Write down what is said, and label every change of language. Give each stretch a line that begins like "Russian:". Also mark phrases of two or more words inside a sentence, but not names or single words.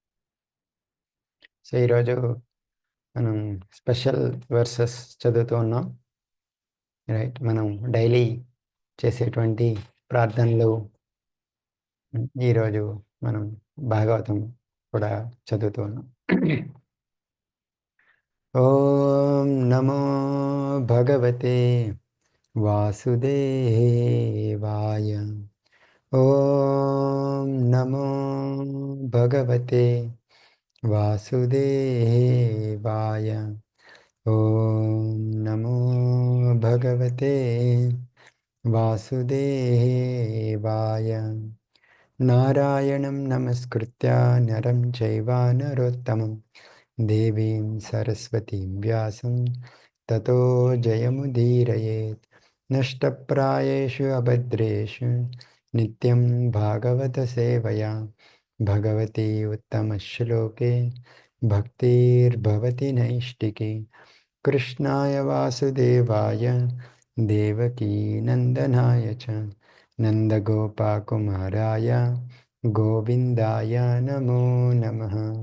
Telugu: సో ఈరోజు మనం
English: special verses
Telugu: చదువుతూ ఉన్నాం. రైట్, మనం డైలీ చేసేటువంటి ప్రార్థనలు ఈరోజు మనం భాగవతం కూడా చదువుతూ ఉన్నాం.
Sanskrit: ఓం నమో భగవతే వాసుదేవాయ. ఓం నమో భగవతే వాసుదేవాయ. ఓం నమో భగవతే వాసుదేవాయ. నారాయణం నమస్కృత్య నరం చైవ నరోత్తమం దేవీం సరస్వతీం వ్యాసం తతో జయముదీరయేత్. నష్టప్రాయేషు అభద్రేషు నిత్యం భాగవత సేవయా భగవతి ఉత్తమశ్లోకే భక్తిర్భవతి నైష్టికి. కృష్ణాయ వాసుదేవాయ దేవకీ నందనాయ చ నందగోపకుమారాయ గోవిందాయ నమో నమః.